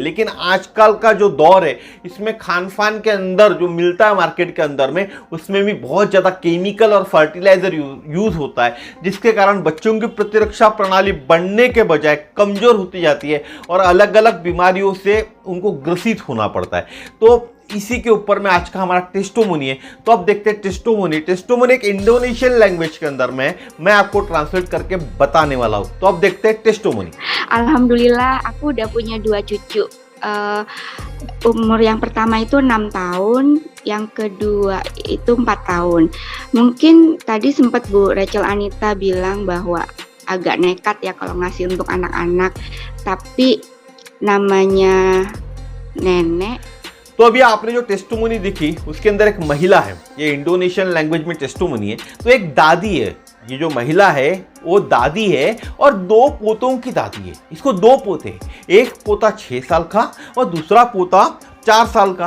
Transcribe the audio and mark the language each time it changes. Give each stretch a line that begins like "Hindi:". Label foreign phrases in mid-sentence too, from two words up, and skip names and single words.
Hindi: लेकिन आजकल का जो दौर है, इसमें खान पान के अंदर जो मिलता है मार्केट के अंदर में, उसमें भी बहुत ज़्यादा केमिकल और
English: fertilizer use
Hindi: होता है, जिसके कारण बच्चों की प्रतिरक्षा प्रणाली बढ़ने के बजाय कमज़ोर होती जाती है और अलग अलग बीमारियों से उनको ग्रसित होना पड़ता है। तो इसी के ऊपर में आज का हमारा टेस्टोमोनी है। तो अब देखते हैं टेस्टोमोनी। टेस्टोमोनी एक
English: Indonesian language
Hindi: के अंदर में मैं आपको ट्रांसलेट करके बताने वाला हूँ। तो अब देखते हैं टेस्टोमोनी।
Indonesian: Alhamdulillah aku udah punya 2 cucu. Umur yang pertama itu 6 tahun, yang kedua itu 4 tahun. Mungkin tadi sempat Bu Rachel Anita bilang bahwa agak nekat ya kalau ngasih untuk anak-anak, tapi namanya nenek।
Hindi: तो अभी आपने जो टेस्टोमोनी देखी उसके अंदर एक महिला है, ये
English: Indonesian language
Hindi: में टेस्टोमोनी है। तो एक दादी है, ये जो महिला है वो दादी है और 2 पोतों की दादी है। इसको 2 पोते हैं, एक पोता 6 साल का और दूसरा पोता 4 साल का।